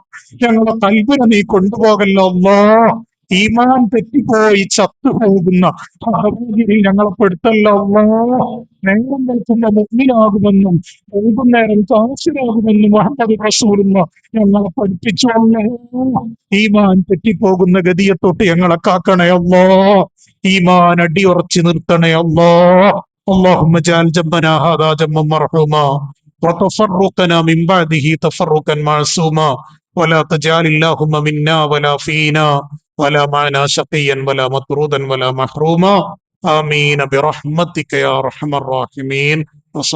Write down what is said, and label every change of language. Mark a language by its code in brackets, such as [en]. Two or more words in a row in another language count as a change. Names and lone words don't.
[ml] ഞങ്ങളെ കൽബിനെ നീ കൊണ്ടുപോകല്ലോ അല്ലാഹ്. ഈമാൻ തെറ്റിപ്പോയി ചത്തുപോകുന്ന അഹ്വാദികളിൽ ഞങ്ങളെ പെടുത്തല്ലോ അല്ലാഹ്. നേരം വെളുക്കുന്ന മുഅ്മിനാകുമെന്നും വൈകുന്നേരം കാഫിറാകുമെന്നും മുഹമ്മദ് റസൂലുള്ളാഹ് ഞങ്ങളെ പഠിപ്പിച്ചു അല്ലാഹ്. ഈമാൻ തെറ്റിപ്പോകുന്ന ഗതിയെ തൊട്ട് ഞങ്ങളെ കാക്കണേ അല്ലാഹ്. ഈമാൻ അടിയുറച്ച് നിർത്തണേ അല്ലാഹ്. [ar] اللهم اجعل جنبنا هذا جنبا مرحوما وتفرقنا من بعده تفرقا معصوما ولا تجعل اللهم منا ولا فينا ولا معنا شقيا ولا مطرودا ولا محروما آمين برحمتك يا أرحم الراحمين.